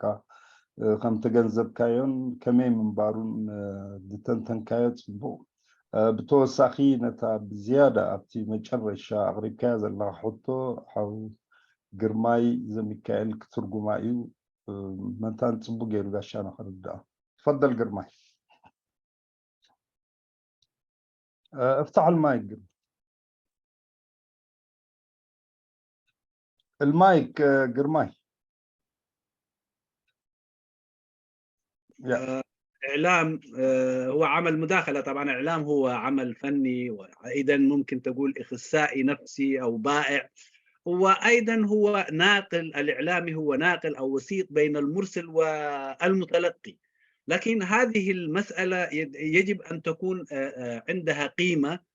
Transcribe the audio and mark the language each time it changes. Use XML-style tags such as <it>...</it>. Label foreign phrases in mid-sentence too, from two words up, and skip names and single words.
<ti>ከም ተገንዘብካዮን ከመይ ምንባሩን ዝተንተንካዮ ፅቡቅ ብተወሳኺ ነታ ብዝያዳ ኣብቲ መጨረሻ ኣቕሪብካያ ዘለካ ሕቶ ሓው ግርማይ ዘሚካኤል ክትርጉማ እዩ መንታን ፅቡቅ ገይሩ ጋሻና ክርዳኣ</ti> <ar>تفضل قرماي افتح المايك المايك قرماي إعلام هو عمل مداخلة طبعا إعلام هو عمل فني وأيضا ممكن تقول إخصائي نفسي أو بائع وأيضا هو ناقل الإعلامي هو ناقل أو وسيط بين المرسل والمتلقي لكن هذه المسألة يجب أن تكون عندها قيمة</ar>